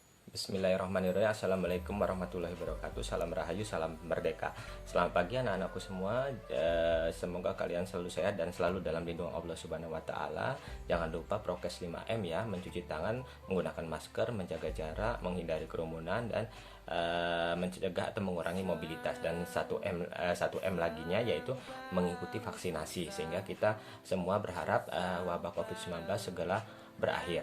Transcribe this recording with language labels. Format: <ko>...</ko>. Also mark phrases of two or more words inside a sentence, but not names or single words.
<ar>بسم الله الرحمن الرحيم. السلام عليكم ورحمة الله وبركاته.</ar> <id>Salam rahayu, salam merdeka. Selamat pagi anak-anakku semua. Semoga kalian selalu sehat dan selalu dalam lindungan Allah</id> <ar>سبحانه وتعالى.</ar> <id>Jangan lupa prokes 5M ya, mencuci tangan, menggunakan masker, menjaga jarak, menghindari kerumunan dan mencegah atau mengurangi mobilitas. Dan 1M laginya yaitu mengikuti vaksinasi, sehingga kita semua berharap wabah Covid-19 segera berakhir.</id>